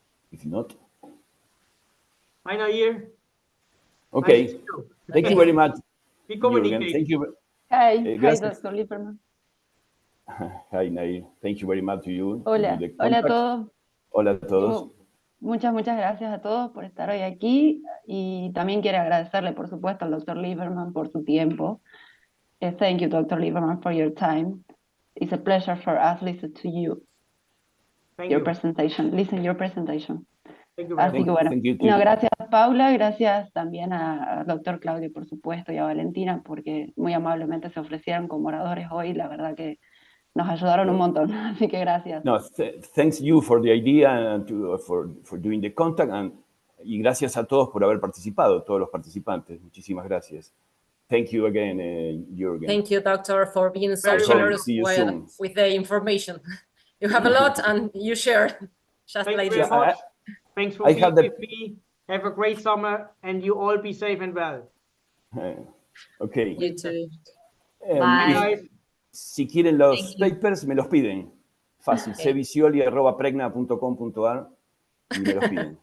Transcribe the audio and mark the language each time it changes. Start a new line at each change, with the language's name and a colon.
English: If not, I know here. Okay. Thank you very much. Juergen. Thank you. Hi, Dr. Liebermann. Hi, Nair. Thank you very much to you.
Spanish: Hola, hola a todos. Hola a todos. Muchas gracias a todos por estar hoy aquí y también quiero agradecerle, por supuesto, al Dr. Liebermann por su tiempo.
English: Thank you, Dr. Liebermann, for your time. It's a pleasure for us listen to you. Your presentation.
Spanish: Así que bueno, gracias Paula, gracias también al doctor Claudio, por supuesto, y a Valentina, porque muy amablemente se ofrecieron como oradores hoy, la verdad que nos ayudaron un montón, así que gracias.
English: No, thanks you for the idea and for doing the contact,
Spanish: y gracias a todos por haber participado, todos los participantes, muchísimas gracias.
English: Thank you again, Juergen. Thank you, doctor, for being so generous with the information. You have a lot and you share just like this. Thanks for being with me. Have a great summer and you all be safe and well. Okay. You too. Bye.
Spanish: Si quieren los papers, me los piden. Fácil. cvicioli@pregna.com.ar y me los piden.